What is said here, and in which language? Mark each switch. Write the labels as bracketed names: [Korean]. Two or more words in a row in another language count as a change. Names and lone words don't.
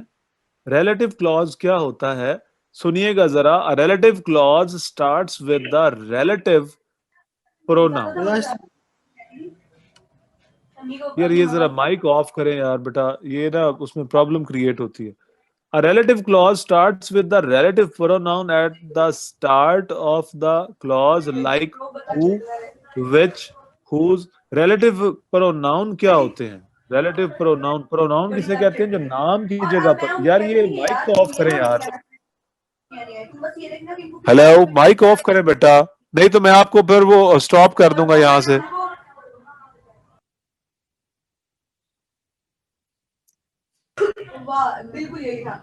[English] relative clause [Hindi] क्या होता है, सुनिएगा जरा. [English] a relative clause starts with the relative pronoun. [Hindi] यार ये जरा [English] mic off [Hindi] करें यार बेटा, ये ना उसमें [English] problem create [Hindi] होती है. [English] A relative clause starts with the relative pronoun at the start of the clause, like who, which, whose. Relative pronoun [Hindi] क्या होते हैं? [English] Relative pronoun [Hindi] किसे कहते हैं, जो नाम की जगह पर. यार ये माइक को ऑफ करें यार. हेलो, [English] mic off [Hindi] करें बेटा, नहीं तो मैं आपको फिर वो स्टॉप कर दूंगा यहां से. बिल्कुल यही था.